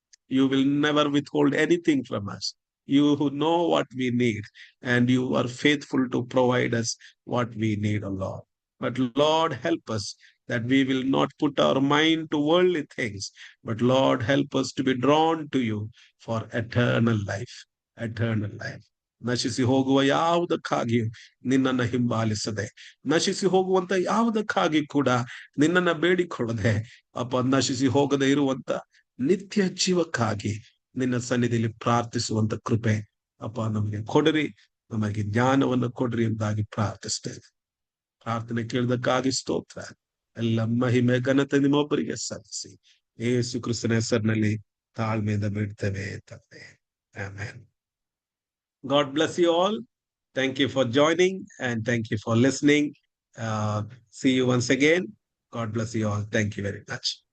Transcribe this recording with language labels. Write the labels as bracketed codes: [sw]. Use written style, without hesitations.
[en] You will never withhold anything from us. You who know what we need, and you are faithful to provide us what we need, O Lord. But Lord, help us that we will not put our mind to worldly things, but Lord, help us to be drawn to you for eternal life. Eternal life. [kn] ನಶಿಸಿ ಹೋಗುವ ಯಾವುದಕ್ಕಾಗಿಯೂ ನಿನ್ನನ್ನು ಹಿಂಬಾಲಿಸದೆ, ನಶಿಸಿ ಹೋಗುವಂತ ಯಾವುದಕ್ಕಾಗಿ ಕೂಡ ನಿನ್ನನ್ನ ಬೇಡಿಕೊಳ್ಳದೆ, ಅಪ್ಪ, ನಶಿಸಿ ಹೋಗದೆ ಇರುವಂತ ನಿತ್ಯ ಜೀವಕ್ಕಾಗಿ ನಿನ್ನ ಸನ್ನಿಧಿಯಲ್ಲಿ ಪ್ರಾರ್ಥಿಸುವಂತ ಕೃಪೆ ಅಪ್ಪ ನಮಗೆ ಕೊಡ್ರಿ, ನಮಗೆ ಜ್ಞಾನವನ್ನು ಕೊಡ್ರಿ ಎಂಬುದಾಗಿ ಪ್ರಾರ್ಥಿಸ್ತೇವೆ. ಪ್ರಾರ್ಥನೆ ಕೇಳಿದಕ್ಕಾಗಿ ಸ್ತೋತ್ರ. ಎಲ್ಲ ಮಹಿಮೆ ಘನತೆ ನಿಮ್ಮೊಬ್ಬರಿಗೆ ಸಲ್ಲಿಸಿ ಯೇಸು ಕ್ರಿಸ್ತನ ಹೆಸರಿನಲ್ಲಿ ತಾಳ್ಮೆಯಿಂದ ಬಿಡ್ತೇವೆ ತಂದೆ. [en] Amen. God bless you all. Thank you for joining and thank you for listening. See you once again. God bless you all. Thank you very much.